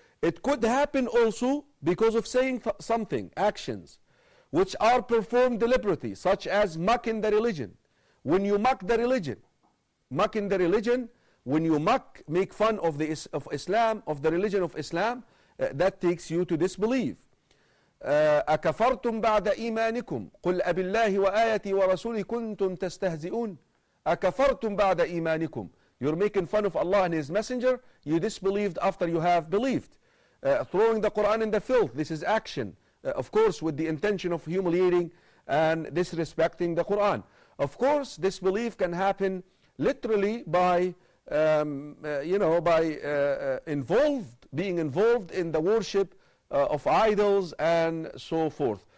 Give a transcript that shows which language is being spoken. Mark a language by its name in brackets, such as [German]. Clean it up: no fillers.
[English] It could happen also because of saying something, actions, which are performed deliberately, such as mocking the religion. When you mock the religion, mocking the religion, when you make fun of Islam, of the religion of Islam, that takes you to disbelief. [Arabic] أكفرتم بعد إيمانكم قل أبالله وآياتي ورسوله كنتم تستهزئون. أكفرتم بعد إيمانكم. [English] You're making fun of Allah and His messenger, you disbelieved after you have believed. Throwing the Quran in the filth, this is action, of course with the intention of humiliating and disrespecting the Quran. Of course, disbelief can happen literally by, being involved in the worship of idols and so forth.